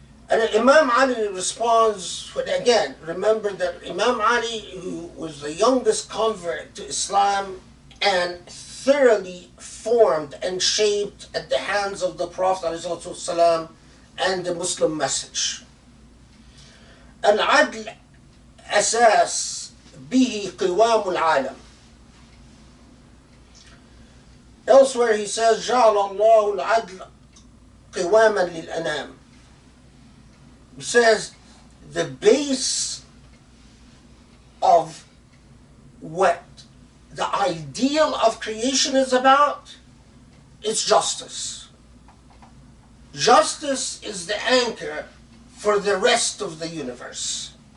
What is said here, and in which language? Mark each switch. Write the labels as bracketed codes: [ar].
[en] And Imam Ali responds, again, remember that Imam Ali, who was the youngest convert to Islam and thoroughly formed and shaped at the hands of the Prophet ﷺ and the Muslim message. [ar] العدل أساس به قوام العالم. [en] Elsewhere he says, [ar] جعل الله العدل قواما للأنام. [en] He says the base of what the ideal of creation is about is justice. Justice is the anchor for the rest of the universe.